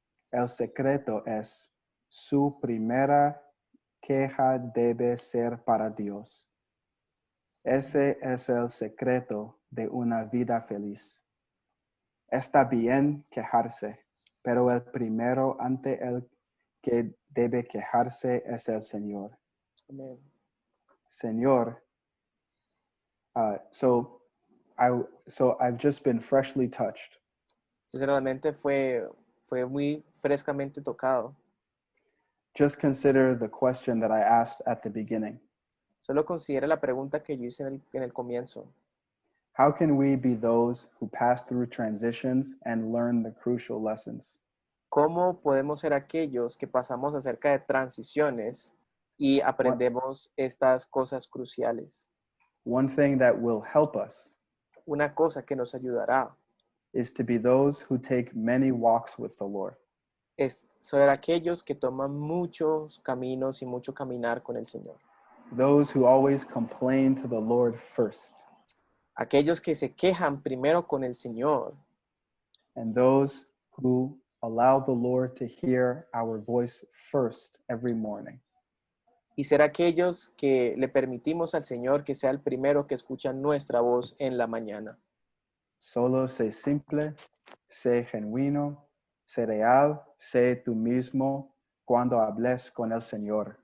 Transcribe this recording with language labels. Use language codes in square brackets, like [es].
[es] El secreto es, su primera queja debe ser para Dios. Ese es el secreto de una vida feliz. Está bien quejarse, pero el primero ante el que debe quejarse es el Señor. Amén. [en] Señor, so I've just been freshly touched. [es] Entonces realmente fue muy frescamente tocado. [en] Just consider the question that I asked at the beginning. [es] Solo considera la pregunta que yo hice en el comienzo. [en] How can we be those who pass through transitions and learn the crucial lessons? [es] ¿Cómo podemos ser aquellos que pasamos acerca de transiciones y aprendemos estas cosas cruciales? [en] One thing that will help us [es] Una cosa que nos ayudará [en] is to be those who take many walks with the Lord. [es] es ser aquellos que toman muchos caminos y mucho caminar con el Señor. [en] Those who always complain to the Lord first, [es] Aquellos que se quejan primero con el Señor [en] and those who allow the Lord to hear our voice first every morning. [es] y ser aquellos que le permitimos al Señor que sea el primero que escucha nuestra voz en la mañana. Solo sé simple, sé genuino, sé real, sé tú mismo cuando hables con el Señor.